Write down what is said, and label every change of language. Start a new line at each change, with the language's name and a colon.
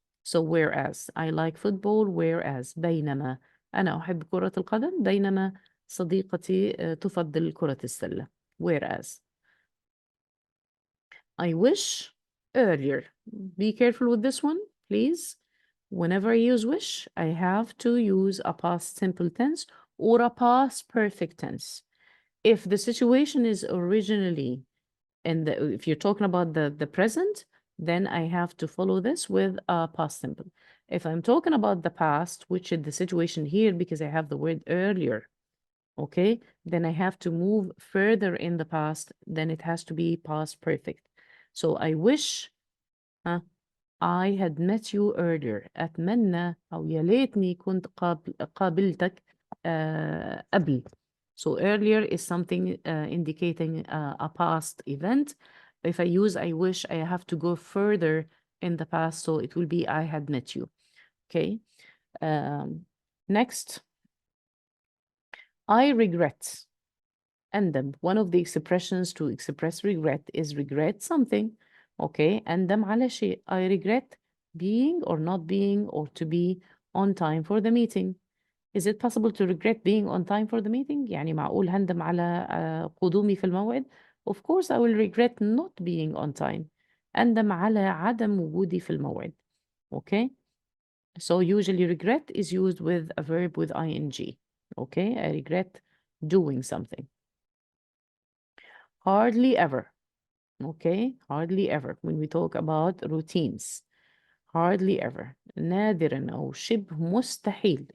English: So whereas I like football, whereas
Arabic: بينما أنا أحب كرة القدم بينما صديقتي تفضل كرة السلة.
English: Whereas I wish earlier. Be careful with this one, please. whenever I use wish, I have to use a past simple tense or a past perfect tense. If the situation is originally if you're talking about the present, then I have to follow this with a past simple. If I'm talking about the past, which is the situation here because I have the word earlier, okay, then I have to move further in the past, then it has to be past perfect. So I wish I had met you earlier.
Arabic: أتمنى أو يا ليتني كنت قابلتك قبل.
English: So earlier is something indicating a past event. If I use I wish, I have to go further in the past, so it will be I had met you. Okay. Next, I regret. أندم. One of the expressions to express regret is regret something.
Arabic: Okay. أندم على شيء.
English: I regret being or not being or to be on time for the meeting. Is it possible to regret being on time for the meeting؟
Arabic: يعني معقول هندم على قدومي في الموعد؟
English: Of course I will regret not being on time.
Arabic: أندم على عدم وجودي في الموعد.
English: Okay. So usually regret is used with a verb with ing. Okay. I regret doing something. Hardly ever. Okay. Hardly ever. When we talk about routines. Hardly ever.
Arabic: نادرا أو شبه مستحيل.